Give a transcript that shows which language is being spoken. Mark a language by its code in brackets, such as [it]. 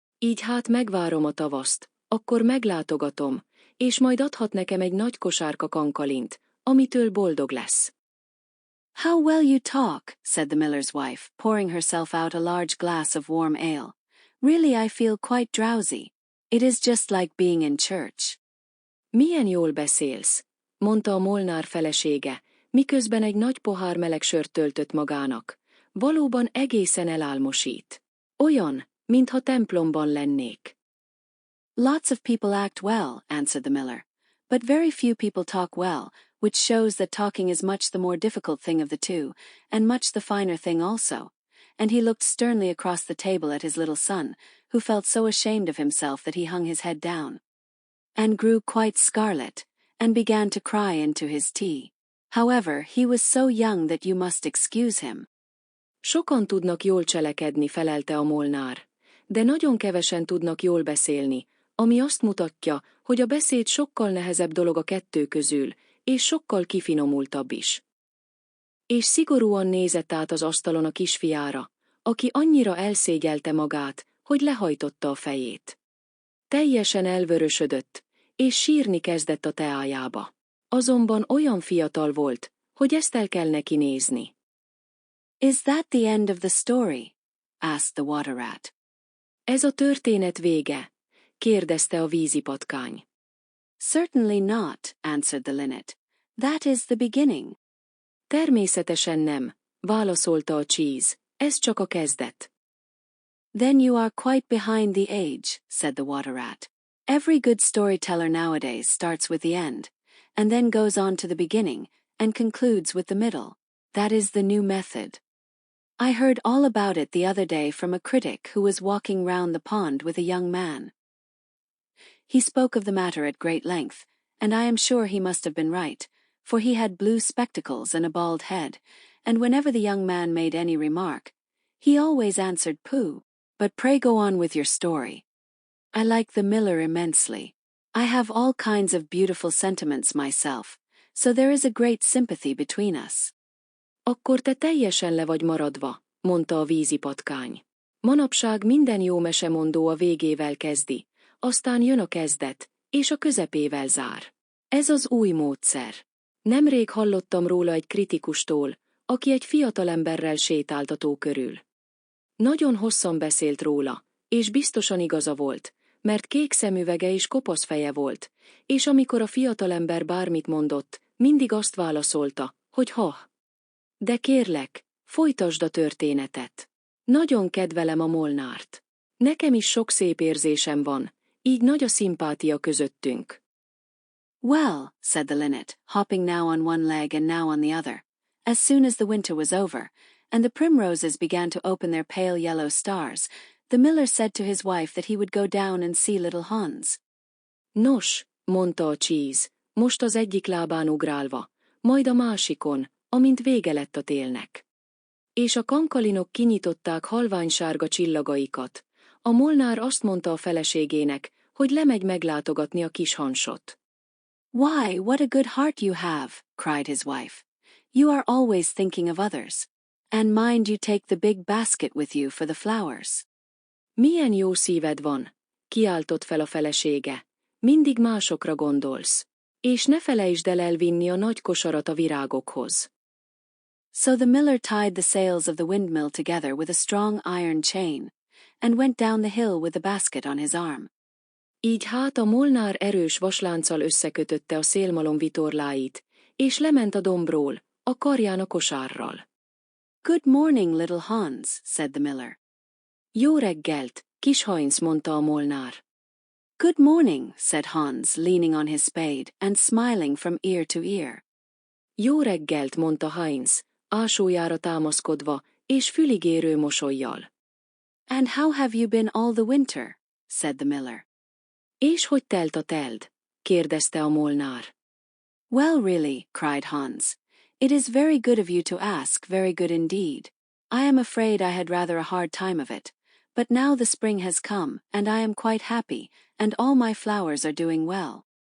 [hu] Így hát megvárom a tavaszt, akkor meglátogatom, és majd adhat nekem egy nagy kosárka kankalint, amitől boldog lesz. [en] How well you talk, said the miller's wife, pouring herself out a large glass of warm ale. Really I feel quite drowsy. It is just like being in church. [hu] Milyen jól beszélsz, mondta a Molnár felesége, miközben egy nagy pohár meleg sört töltött magának. Valóban egészen elálmosít. Olyan, mintha templomban lennék. [en] Lots of people act well, answered the miller, but very few people talk well, which shows that talking is much the more difficult thing of the two, and much the finer thing also. And he looked sternly across the table at his little son, who felt so ashamed of himself that he hung his head down, and grew quite scarlet, and began to cry into his tea. However, he was so young that you must excuse him. [hu] Sokan tudnak jól cselekedni, felelte a Molnár, de nagyon kevesen tudnak jól beszélni, ami azt mutatja, hogy a beszéd sokkal nehezebb dolog a kettő közül, és sokkal kifinomultabb is. És szigorúan nézett át az asztalon a kisfiára, aki annyira elszégyelte magát, hogy lehajtotta a fejét. Teljesen elvörösödött, és sírni kezdett a teájába. Azonban olyan fiatal volt, hogy ezt el kell neki nézni. [en] Is that the end of the story? Asked the water rat. [hu] Ez a történet vége? Kérdezte a vízipatkány. [en] Certainly not, answered the linnet. That is the beginning. [hu] Természetesen nem, válaszolta a cheese, ez csak a kezdet. [en] Then you are quite behind the age, said the water rat. Every good storyteller nowadays starts with the end, and then goes on to the beginning, and concludes with the middle. That is the new method. I heard all about it the other day from a critic who was walking round the pond with a young man. He spoke of the matter at great length, and I am sure he must have been right, for he had blue spectacles and a bald head, and whenever the young man made any remark, he always answered pooh. But pray go on with your story. I like the miller immensely. I have all kinds of beautiful sentiments myself, so there is a great sympathy between us. [hu] Akkor te teljesen le vagy maradva, mondta a vízipatkány. Manapság minden jó mesemondó a végével kezdi, aztán jön a kezdet, és a közepével zár. Ez az új módszer. Nemrég hallottam róla egy kritikustól, aki egy fiatalemberrel sétált a tó körül. Nagyon hosszan beszélt róla, és biztosan igaza volt, mert kék szemüvege és kopasz feje volt, és amikor a fiatalember bármit mondott, mindig azt válaszolta, hogy ha. De kérlek, folytasd a történetet. Nagyon kedvelem a Molnárt. Nekem is sok szép érzésem van, így nagy a szimpátia közöttünk. [en] Well, said the linnet, hopping now on one leg and now on the other, as soon as the winter was over, and the primroses began to open their pale yellow stars, the miller said to his wife that he would go down and see little Hans. [hu] Nos, mondta a cheese, most az egyik lábán ugrálva, majd a másikon, amint vége lett a télnek. És a kankalinok kinyitották halványsárga csillagaikat. A Molnár azt mondta a feleségének, hogy lemegy meglátogatni a kis Hansot. [en] Why, what a good heart you have, cried his wife. You are always thinking of others. And mind you take the big basket with you for the flowers. [hu] Milyen jó szíved van, kiáltott fel a felesége. Mindig másokra gondolsz. És ne felejtsd el elvinni a nagy kosarat a virágokhoz. [en] So the miller tied the sails of the windmill together with a strong iron chain, and went down the hill with the basket on his arm. [hu] Így hát a Molnár erős vaslánccal összekötötte a szélmalom vitorláit, és lement a dombról, a karján a kosárral. [en] Good morning, little Hans, said the miller. [hu] Jó reggelt, kis Heinz, mondta a Molnár. [en] Good morning, said Hans, leaning on his spade, and smiling from ear to ear. [hu] Jó reggelt, mondta Heinz, ásójára támaszkodva, és füligérő mosollyal. [en] And how have you been all the winter? Said the miller. [hu] És hogy telt a teld? Kérdezte a molnár. [en] Well, really, cried Hans. It is very good of you to ask, very good indeed. I am afraid I had rather a hard time of it, but now the spring has come, and I am quite happy, and all my flowers are doing well.